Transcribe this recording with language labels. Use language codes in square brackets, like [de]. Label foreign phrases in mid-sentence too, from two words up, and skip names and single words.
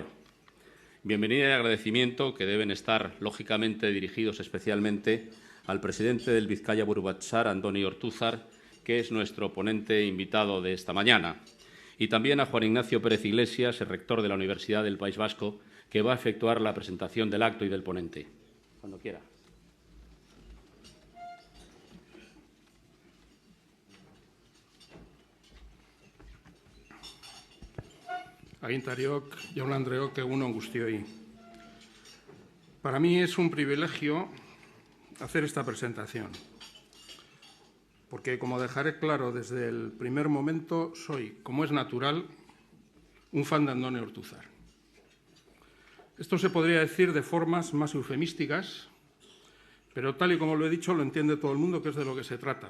[es] Bienvenida y agradecimiento que deben estar, lógicamente, dirigidos especialmente al presidente del Bizkaia Buru Batzar, Andoni Ortuzar, que es nuestro ponente invitado de esta mañana, y también a Juan Ignacio Pérez Iglesias, el rector de la Universidad del País Vasco, que va a efectuar la presentación del acto y del ponente. Cuando quiera. [eu] Agintariok, jaun Andreok, egun on guztioi. [es] Para mí es un privilegio hacer esta presentación, porque, como dejaré claro desde el primer momento, soy, como es natural, un fan de Andoni Ortuzar. Esto se podría decir de formas más eufemísticas, pero tal y como lo he dicho, lo entiende todo el mundo, que es de lo que se trata.